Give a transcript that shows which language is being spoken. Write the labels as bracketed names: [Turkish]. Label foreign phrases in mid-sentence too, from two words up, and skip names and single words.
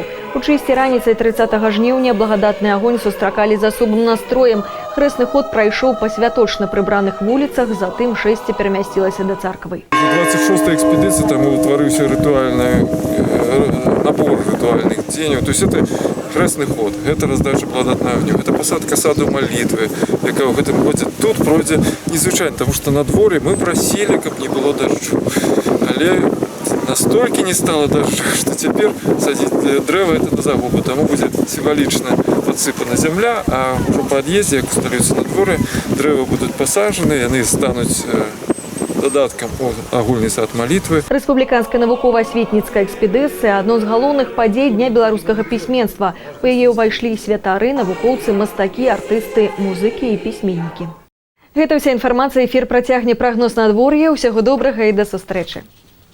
[Belarusian] У чысці раніцай 30 жніўня благадатны агонь сустракалі з асобным настроем. Хрэсны ход прайшоў па святочна прыбраных вуліцах, затым шэсце перамясцілася да царквы. [Russian] 26-я экспедиция, там утворился ритуальный набор ритуальных дзеянняў. То есть это хрестный ход, это раздача благодатного огню, это посадка саду молитвы, якая в этом годзе тут [Belarusian] пройдзе незвычайно, [Russian] потому что на дворе мы просили, [Belarusian] каб не было дождю. [Russian] Але настолько не стало дождя, что теперь садить древо это на загубу. Тому будет символично подсыпана земля, а уже по отъезде, [Belarusian] як усталююцца [Russian] на дворе, древа будут посажены, и они станут [Belarusian] додаткам у агульны [Russian] сад молитвы. [Belarusian] Рэспубліканская навукова-асветніцкая экспедыцыя – адно з галоўных падзей Дня беларускага пісьменства. У яе ўвайшлі святары, навукоўцы, мастакі, артысты, музыкі і пісьменнікі. Гэта ўся інфармацыя. Эфір працягне прагноз надвор'я. Усяго добрага і да сустрэчы.